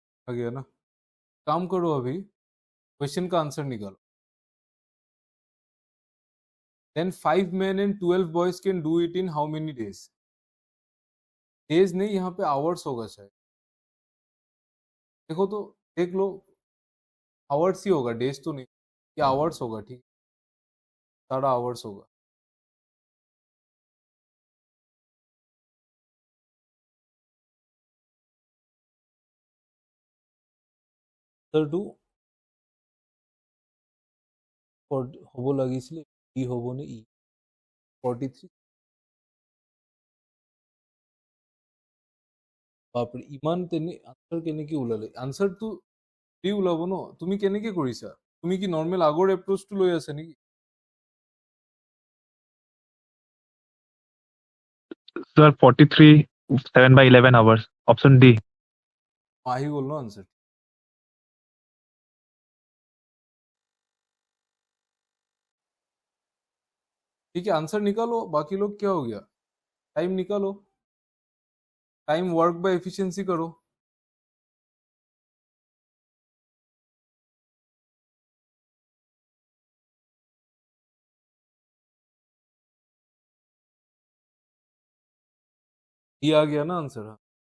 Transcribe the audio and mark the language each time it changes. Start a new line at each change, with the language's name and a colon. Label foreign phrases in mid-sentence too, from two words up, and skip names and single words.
Hindi: आ गया ना? काम करो, अभी क्वेश्चन का आंसर निकालो.
English: Then 5 men and 12 boys can do it in how many days?
Hindi: डेज नहीं, यहाँ पे आवर्स होगा शायद. देखो तो, देख लो, आवर्स ही होगा, डेज तो नहीं. ये आवर्स होगा, ठीक. सारा आवर्स होगा.
English: answer two
Assamese: হব লাগিছিল, ই হবনে ই 43. বাপৰে, ইমান তেনে আনসাৰ কেনেকে ওলালে? আনসাৰটো ফ্ৰী ওলাব ন? তুমি কেনেকে কৰিছা? তুমি কি নৰ্মেল আগৰ এপ্ৰোচটো লৈ আছা নেকি?
English: Sir, 43, 7/11 hours. Option D.
Assamese: আহি গ'ল ন আনসার?
Hindi: ठीक है, आंसर निकालो. बाकी लोग क्या हो गया? टाइम निकालो.
English: time work by efficiency
Hindi: करो. ये आ गया ना आंसर? हाँ.